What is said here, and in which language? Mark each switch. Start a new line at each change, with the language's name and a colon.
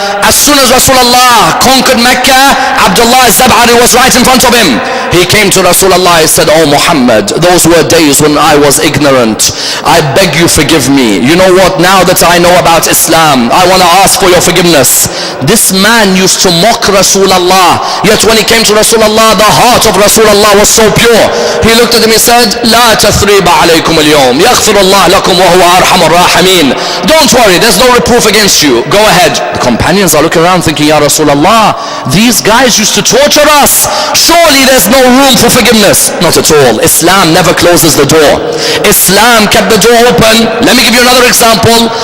English: As soon as Rasulullah conquered Mecca, Abdullah al-Zab'ari was right in front of him. He came to Rasulullah, he said, oh Muhammad, Muhammad, those were days when I was ignorant. I beg you forgive me. You know what, now that I know about Islam, I want to ask for your forgiveness. This man used to mock Rasulullah, yet when he came to Rasulullah, the heart of Rasulullah was so pure. He looked at him, he said,
Arabic: لا تثريب عليكم اليوم يغفر الله لكم وهو أرحم الراحمين.
English: Don't worry, there's no reproof against you. Go ahead. The companions are looking around thinking, Ya Rasulullah, these guys used to torture us. Surely there's no room for forgiveness. Not at all. Islam never closes the door. Islam kept the door open. Let me give you another example.